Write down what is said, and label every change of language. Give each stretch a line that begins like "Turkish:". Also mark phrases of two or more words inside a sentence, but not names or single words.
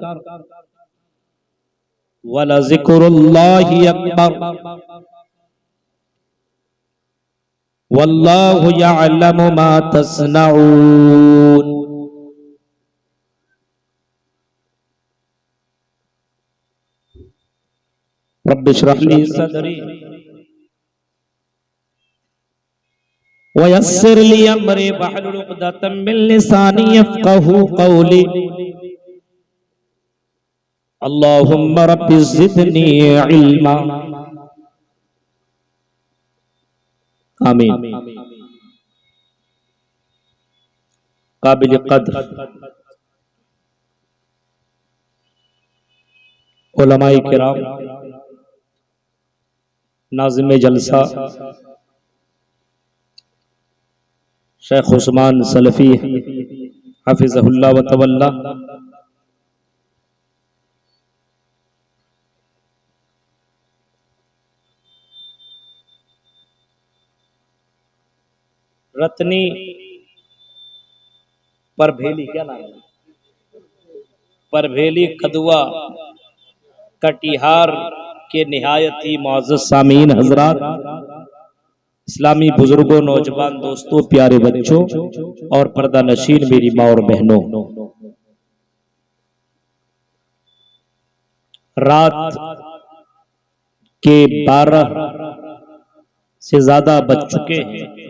Arabic: ولذكر الله أكبر والله يعلم ما تصنعون. رب اشرح لي صدري ويسر لي أمري واحلل عقدة من لساني يفقهوا قولي. اللهم رب زدني علما. آمين.
Urdu: قابل قدر علمائے کرام، ناظم جلسہ شیخ عثمان سلفی
Arabic: حفظه الله وتولاه,
Urdu: رتنی پربھیلی, کیا نام ہے، پربھیلی کدوا کٹیہار کے نہایتی معزز سامعین حضرات، اسلامی بزرگوں، نوجوان دوستوں، پیارے بچوں اور پردہ نشین میری ماں اور بہنوں، رات کے 12 سے زیادہ بج چکے ہیں.